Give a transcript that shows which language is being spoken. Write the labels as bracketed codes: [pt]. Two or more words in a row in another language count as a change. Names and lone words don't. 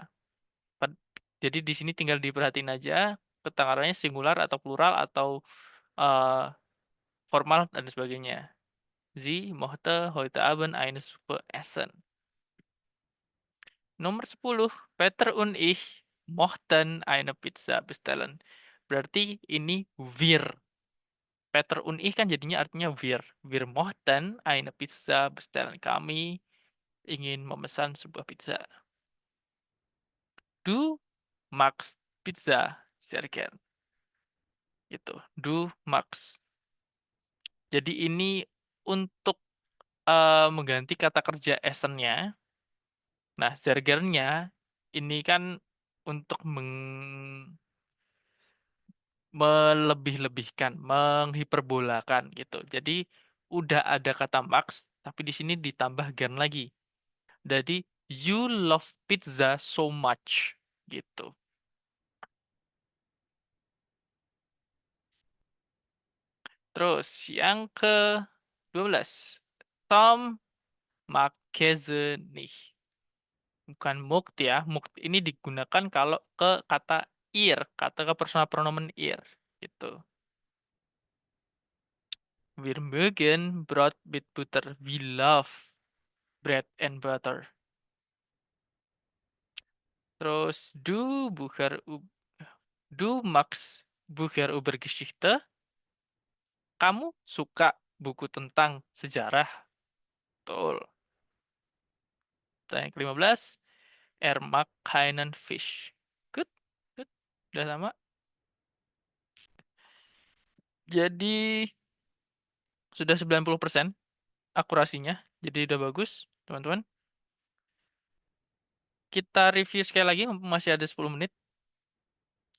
[id] Jadi di sini tinggal diperhatiin aja ketangarannya singular atau plural atau formal dan sebagainya. [de] Sie mochte heute Abend eine Suppe essen. Nomor 10, Peter und ich mochten eine Pizza bestellen. [id] Berarti ini wir. [de] Peter und ich [id] kan jadinya artinya wir. [de] Wir mochten eine Pizza bestellen. [id] Kami ingin memesan sebuah pizza. [de] Du magst Pizza sehr gern. [id] Gitu. [de] Du magst. [id] Jadi ini untuk mengganti kata kerja essen-nya. Nah, [de] sehr gern- [id] nya ini kan untuk melebih-lebihkan, menghiperbolakan gitu. Jadi udah ada kata max, tapi di sini ditambah gern lagi. [en] Jadi you love pizza so much gitu. [id] Terus yang ke-12. [de] Tom mag Käse nicht. [id] Bukan mocht ya. Mocht ini digunakan kalau ke kata ihr, kata ke personal pronomen ihr gitu. [de] Wir mögen Brot [en] with butter. We love bread and butter. [de] Terus du magst Bücher über Geschichte. [id] Kamu suka buku tentang sejarah. Betul. Dan yang ke-15. [de] Mag keinen Fisch. [en] Good. Good. [id] Udah sama. Jadi sudah 90% akurasinya. Jadi udah bagus, teman-teman. Kita review sekali lagi, masih ada 10 menit.